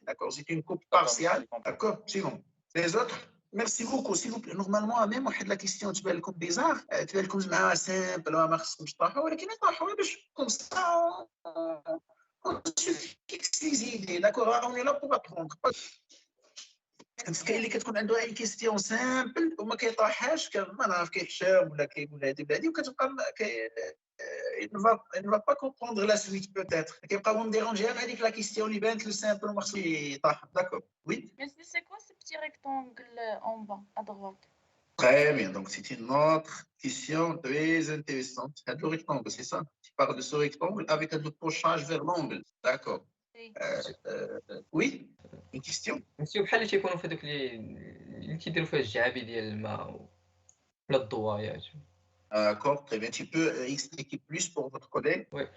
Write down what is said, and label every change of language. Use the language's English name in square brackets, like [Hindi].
[French] D'accord, c'est une coupe partielle. D'accord, c'est bon. Les autres? Merci beaucoup, s'il vous plaît. Normalement, même la question [Arabic] تبان لكم [French] bizarre, [Arabic] تبان لكم زعما [French] simple, [Arabic] ما خصكمش تطرحوها, ولكن نطرحوها باش [French] comme ça on se fixe les idées. D'accord, on est là pour apprendre. [Arabic] بس كاين اللي كتكون عنده اي كيستيون سامبل وما كيطرحهاش ما نعرف كيحشام ولا كيقول هادي بهادي وكتبقى [French] il ne va pas comprendre la suite peut-être. [Arabic] كيبقى هو مديرونجي غير هذيك لا كيستيون اللي بانت له سامبل وما خصوش يطرح. [French] D'accord. Oui. Mais c'est quoi ce petit rectangle en bas à droite? Très bien, donc c'est une autre question très intéressante. Le rectangle, c'est ça? Tu parles de ce rectangle avec un penchage vers l'angle. D'accord. Oui. Une question? [Arabic] مسيو بحال اللي تيكونوا في هذوك اللي كيديروا فيها الجعابي ديال الماء ولا الضوايات. [French] D'accord, très bien. Tu peux expliquer plus pour votre collègue?